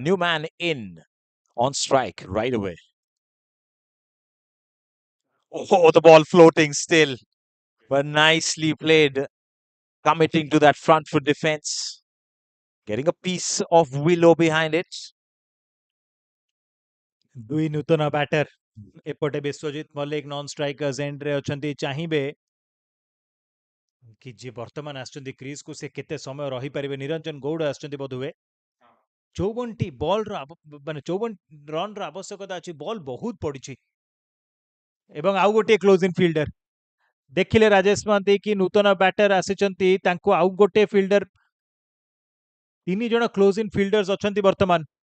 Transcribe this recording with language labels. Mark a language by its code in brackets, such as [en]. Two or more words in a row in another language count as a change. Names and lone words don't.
[en] New man in on strike right away. Oh, the ball floating still, but nicely played, committing to that front foot defense, getting a piece of willow behind it. [or] ଦୁଇ ନୂତନ ବ୍ୟାଟର ଏପଟେ ବିଶ୍ୱଜିତ ମଲ୍ଲିକ [en] non strikers [or] ଏଣ୍ଡରେ ଅଛନ୍ତି ଚାହିଁବେ କି ଯିଏ ବର୍ତ୍ତମାନ ଆସିଛନ୍ତି କ୍ରିଜକୁ ସେ କେତେ ସମୟ ରହିପାରିବେ ନିରଞ୍ଜନ ଗୌଡ଼ ଆସିଛନ୍ତି ବୋଧହୁଏ 54ଟି ବଲର ମାନେ 54 ରନର ଆବଶ୍ୟକତା ଅଛି ବଲ୍ ବହୁତ ପଡ଼ିଛି ଏବଂ ଆଉ ଗୋଟିଏ [en] close in fielder [or] ଦେଖିଲେ ରାଜେଶ ମହାନ୍ତି କି ନୂତନ ବ୍ୟାଟର ଆସିଛନ୍ତି ତାଙ୍କୁ ଆଉ ଗୋଟିଏ ଫିଲ୍ଡର 3 ଜଣ [en] close in fielders [or] ଅଛନ୍ତି ବର୍ତ୍ତମାନ